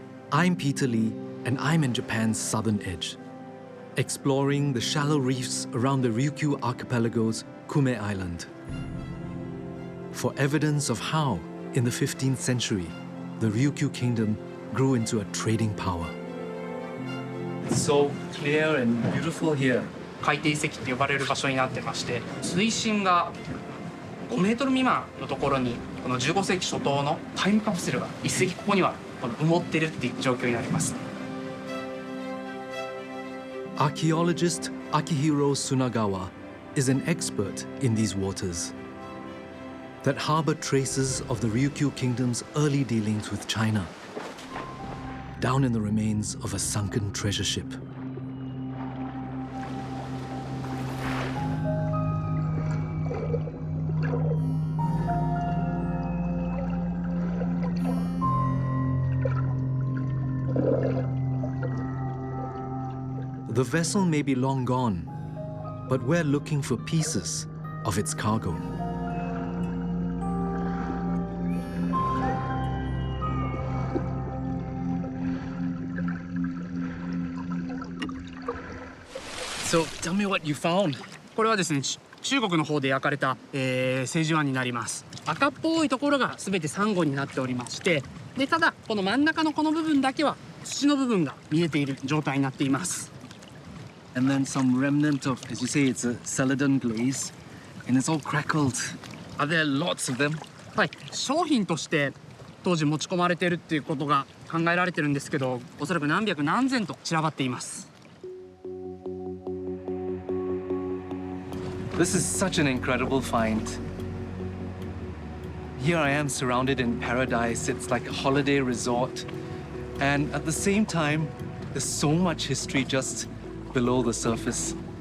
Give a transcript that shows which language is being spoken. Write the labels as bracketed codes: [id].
[en] I'm Peter Lee, and I'm in Japan's southern edge, exploring the shallow reefs around the Ryukyu Archipelago's Kume Island, for evidence of how, in the 15th century, the Ryukyu Kingdom grew into a trading power. It's so clear and beautiful here. [ja] 海底遺跡って呼ばれる場所になってまして、水深が5メートル未満のところにこの15世紀初頭のタイムカプセルが一隻ここには埋もってるっていう状況になります。 [en] Archaeologist Akihiro Sunagawa is an expert in these waters that harbor traces of the Ryukyu Kingdom's early dealings with China, down in the remains of a sunken treasure ship. The vessel may be long gone, but we're looking for pieces of its cargo. So tell me what you found. [ja] これはですね、中国の方で焼かれた、青磁碗になります。赤っぽいところが全てサンゴになっておりまして、でただこの真ん中のこの部分だけは土の部分が見えている状態になっています。 [en] And then some remnant of, as you say, it's a celadon glaze, and it's all crackled. Are there lots of them? [ja] はい、商品として当時持ち込まれているっていうことが考えられてるんですけど、おそらく何百何千と散らばっています。 [en] This is such an incredible find. Here I am surrounded in paradise. It's like a holiday resort. And at the same time, there's so much history just below the surface.